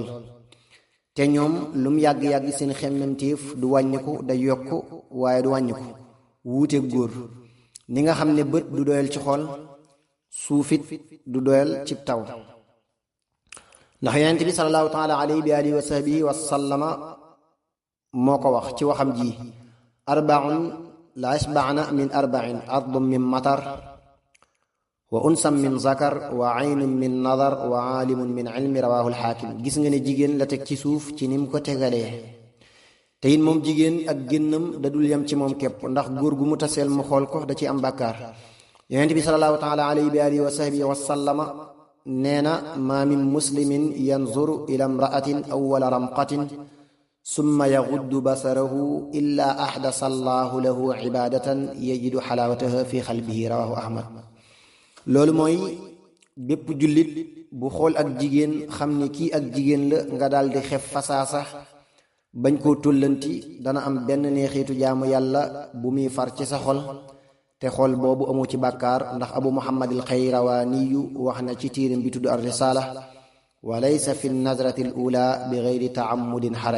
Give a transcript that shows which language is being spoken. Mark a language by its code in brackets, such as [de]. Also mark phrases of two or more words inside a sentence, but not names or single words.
[wo] te ñoom lu mu yàgg-yàgg seen xemmemteef du wàññiku, day yokk waaye du wàññiku, wuuteeg góor. ni nga xam ne bët du doyal ci xool, suufit du doyal ci taw. ndax yonent bi [ar] صلى الله تعالى عليه بي آله وصحبه وسلم [wo] moo ko wax ci waxam ji: [ar] أربع لا يشبعن من أربع أرض من مطر وأنثى من ذكر وعين من نظر وعالم من علم رواه الحاكم. [wo] gis nga ne jigéen la teg ci suuf ci nim ko tegalee. te it moom jigéen ak génnam da dul yem ci moom képp, ndax góor gu mu taseel mu xool ko da ci am bàkkaar. yonent bi [ar] صلى الله تعالى عليه بي آله وصحبه وسلم [wo] nee na: [ar] ما من مسلم ينظر إلى امرأة أول رمقة ثم يغض بصره إلا أحدث الله له عبادة يجد حلاوتها في قلبه رواه أحمد. [wo] loolu mooy bépp jullit bu xool ak jigéen xam ni kii ak jigéen la, nga daal di xef fasaasa bañ koo tóllanti, dana am benn neexiitu jaamu yàlla bu muy far ci sa xol, te xol boobu amu ci bàkkaar, ndax abu muhammad al xayrawaaniyu wax na ci tiiram bi tudd ar risala: [ar] وليس في النظرة الأولى بغير تعمد حرج.